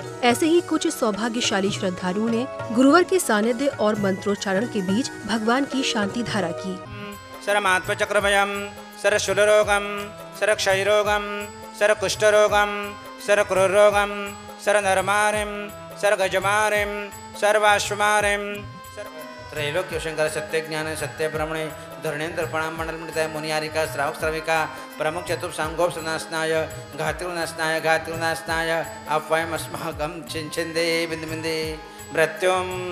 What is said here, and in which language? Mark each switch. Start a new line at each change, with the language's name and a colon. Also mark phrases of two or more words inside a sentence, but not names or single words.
Hindi: ऐसे ही कुछ सौभाग्यशाली श्रद्धालुओं ने गुरुवर के सानिध्य और मंत्रोच्चारण के बीच भगवान की शांति धारा की।
Sanskrit: सरमात्म चक्रभयम सर शूलरोगम सर क्षयरोगम सर कुष्ठरोगम सर क्रूररोगम सर नरमारिम सर गजमारिम सर्वाश्वमारिम त्रैलोक्य शंकर सत्य ज्ञान सत्य ब्रह्मणे धरणेन्द्र प्रणाम मंडल मंडिताय मुनियारिका श्रावक श्राविका प्रमुख चतुर् सांगोप सनास्नाय घातिरुनास्नाय घातिरुनास्नाय अप्वयम अस्माकं छिंछिंदे बिंदबिंदे मृत्युम